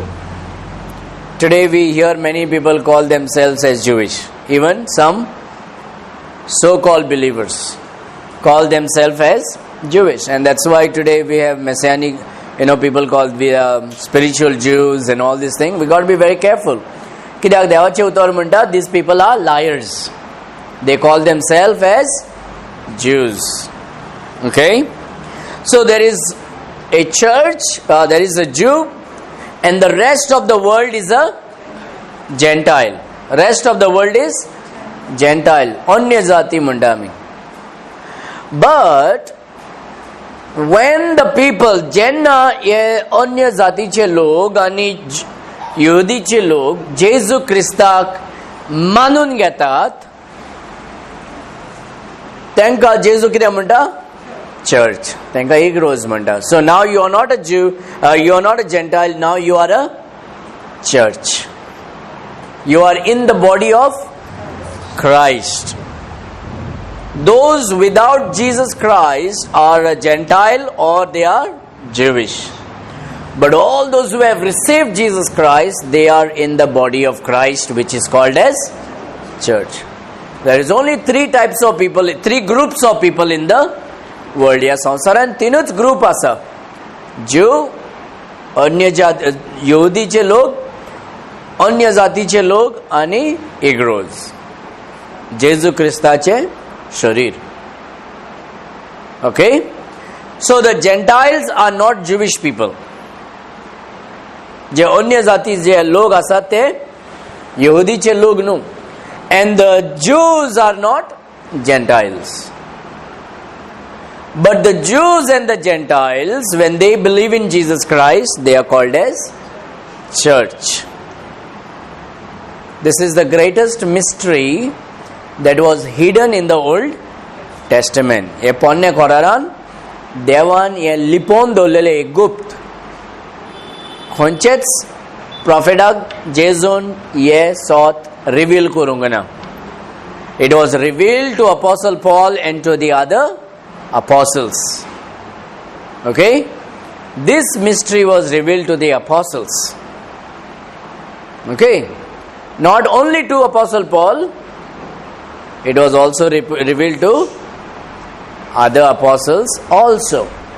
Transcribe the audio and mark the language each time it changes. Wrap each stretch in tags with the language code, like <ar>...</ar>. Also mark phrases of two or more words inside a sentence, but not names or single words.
<en>Today we hear many people call themselves as Jewish. Even some so-called believers call themselves as Jewish. And that's why today we have messianic, people called spiritual Jews and all these things. We got to be very careful.</en> <kok>कित्याक देवाचे उतर म्हणटा,</kok> <en>these people are liars. They call themselves as Jews. Okay? So there is a church, there is a Jew, and the rest of the world is a Gentile. Rest of the world is Gentile.</en> <kok>Anya jati म्हणटा आमी.</kok> <en>But when the people,</en> <kok>जेन्ना हे अन्य जातीचे लोक आनी यहुदीचे लोक जेजू क्रिस्ताक मानून घेतात, तांकां जेजू कितें म्हणटा? चर्च. तांकां इगोर्ज म्हणटा.</kok> <en>So now you are not a Jew, you are not a Gentile, now you are a church. You are in the body of Christ. Those without Jesus Christ are a Gentile or they are Jewish. But all those who have received Jesus Christ, they are in the body of Christ, which is called as church. There is only three types of people, three groups of people in the world.</en> <kok>या संवसारान तीनच ग्रुप आसा. ज्यू, अन्य जात, यहुदीचे लोक, अन्य जातीचे लोक आनी इगोर्ज. जेजू क्रिस्ताचे शरीर.</kok> <en>Okay? So the Gentiles are not Jewish people.</en> <kok>जे अन्य जाती जे लोक आसात ते यहुदीचे लोक न्हू.</kok> <en>And the Jews are not Gentiles. But the Jews and the Gentiles, when they believe in Jesus Christ, they are called as church. This is the greatest mystery that was hidden in the Old Testament.</en> <kok>हे पोन्ने कोरारान देवान हे लिपोन दवरलेले एक गुप्त खंयचेच प्रॉफिटाक जेजून हे सोत रिवील करूंक ना.</kok> <en>It was revealed to Apostle Paul and to the other apostles. Okay? This mystery was revealed to the apostles. Okay? Not only to Apostle Paul, it was also revealed to other apostles also.</en>